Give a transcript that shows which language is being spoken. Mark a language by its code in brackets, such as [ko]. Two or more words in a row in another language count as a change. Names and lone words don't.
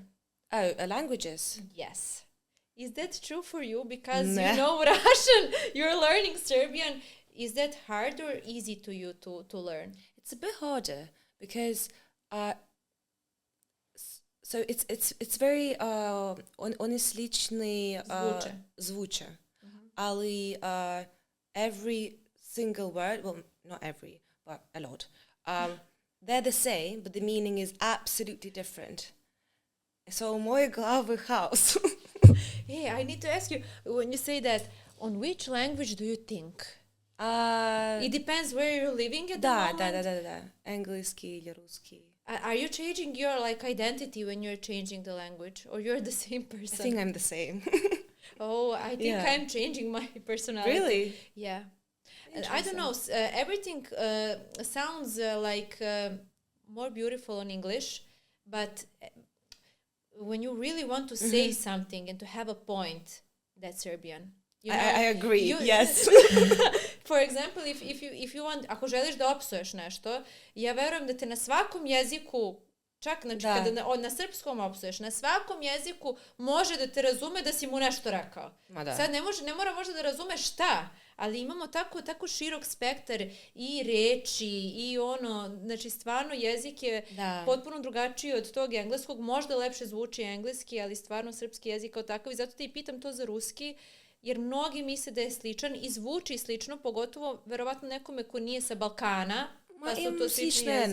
[en] Oh, languages? Yes. Is that true for you? Because you know Russian, you're learning Serbian. Is that hard or easy to you to learn? It's a bit harder because so it's very [sr] oni slični zvuče. [en] Ali every single word, well, not every, but a lot. They're the same, but the meaning is absolutely different. [sr] So u mojoj glavi haos. [en] Hey, I need to ask you, when you say that, on which language do you think? It depends where you're living at the moment. [sr] Da. Engleski ili ruski. [en] Are you changing your like identity when you're changing the language, or you're the same person? I think I'm the same. Oh, I think I'm changing my personality. Really? Yeah. I don't know. Everything sounds like more beautiful in English, but when you really want to say something and to have a point, that's Serbian. You know, I agree. Yes. For example, if you want, [sr] ako želiš da opsuješ nešto, ja verujem da te na svakom jeziku, čak znači kada na srpskom opsuješ, na svakom jeziku može da te razume da si mu nešto rekao. Sad ne mora možda da razume šta, ali imamo tako širok spektar i reči i ono, znači stvarno jezik je potpuno drugačiji od tog engleskog, možda lepše zvuči engleski, ali stvarno srpski jezik kao takav i zato te i pitam to za ruski, jer mnogi misle da je sličan i zvuči slično, pogotovo verovatno nekome ko nije sa Balkana, pa su to slični jezici.